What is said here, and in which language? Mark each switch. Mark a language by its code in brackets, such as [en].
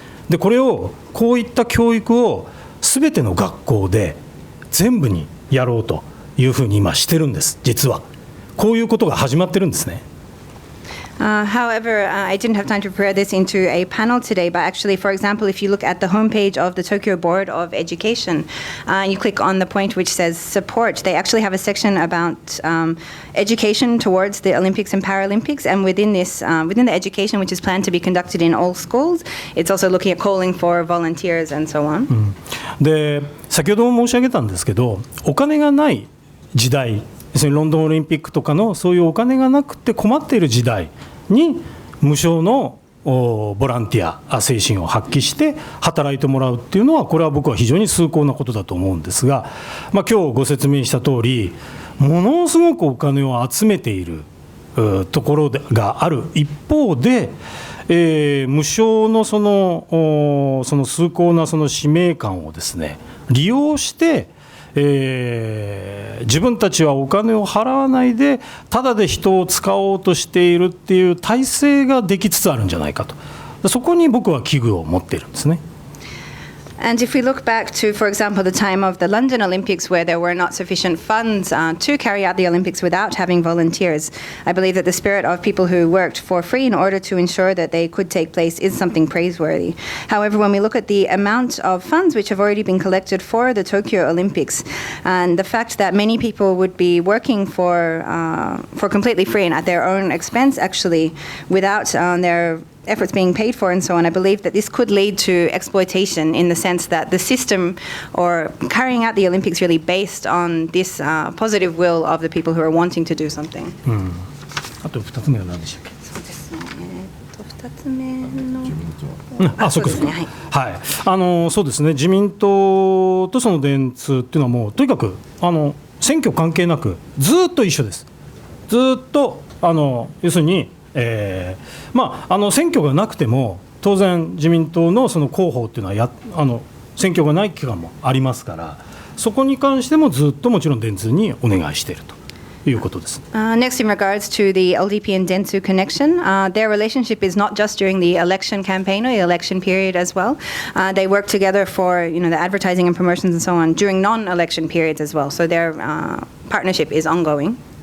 [ja] でこれをこういった教育を全ての学校で全部にやろうというふうに今してるんです。実はこういうことが始まってるんですね。 [en] However, I didn't have time to prepare this into a panel today, but actually, for example, if you look at the homepage of the Tokyo Board of Education, you click on the point which says support, they actually have a section about education towards the Olympics and Paralympics, and within this, within the education which is planned to be conducted in all schools, it's also looking at calling for volunteers and so on. [ja] で、先ほども申し上げたんですけど、お金がない時代、要するにロンドンオリンピックとかのそういうお金がなくて困っている時代に無償のボランティア精神を発揮して働いてもらうっていうのは、これは僕は非常に崇高なことだと思うんですが、今日ご説明した通り、ものすごくお金を集めているところがある一方で、無償のその崇高なその使命感をですね、利用して自分たちはお金を払わないでただで人を使おうとしているっていう体制ができつつあるんじゃないかと、そこに僕は危惧を持っているんですね。 [en] And if we look back to, for example, the time of the London Olympics, where there were not sufficient funds to carry out the Olympics without having volunteers, I believe that the spirit of people who worked for free in order to ensure that they could take place is something praiseworthy. However, when we look at the amount of funds which have already been collected for the Tokyo Olympics, and the fact that many people would be working for completely free and at their own expense, actually, without their efforts being paid for and so on, I believe that this could lead to exploitation in the sense that the system or carrying out the Olympics really based on this positive will of the people who are wanting to do something. [ja] あと2つ目は何でしたっけ？そうですね。2つ目のそうですね。はい。そうですね。自民党とその電通っていうのはもうとにかく選挙関係なくずっと一緒です。ずっと要するに。選挙がなくても当然自民党のその広報っていうのは選挙がない期間もありますから、そこに関してもずっともちろん電通にお願いしているということです。 [en] Next, in regards to the LDP and Dentsu connection, their relationship is not just during the election campaign or the election period as well. They work together for the advertising and promotions and so on during non-election periods as well. So their partnership is ongoing.